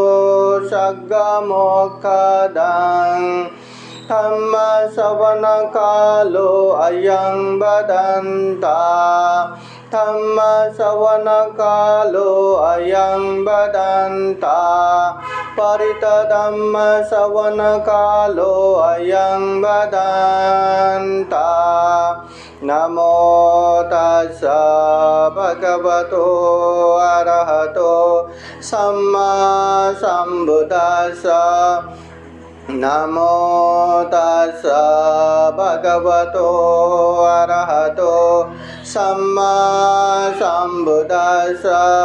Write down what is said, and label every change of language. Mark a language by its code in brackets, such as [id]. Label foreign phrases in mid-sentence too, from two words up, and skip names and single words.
[pi] सद्गमोक्षदं धम्म श्रवण कालो अयं वदन्ता धम्म श्रवण कालो अयं वदन्ता परित धम्म श्रवण कालो अयं वदन्ता। नमो तस्सा भगवतो अरहतो सम्मा सम्बुद्धास्सा। नमो तस्सा भगवतो अरहतो सम्मा सम्बुद्धास्सा।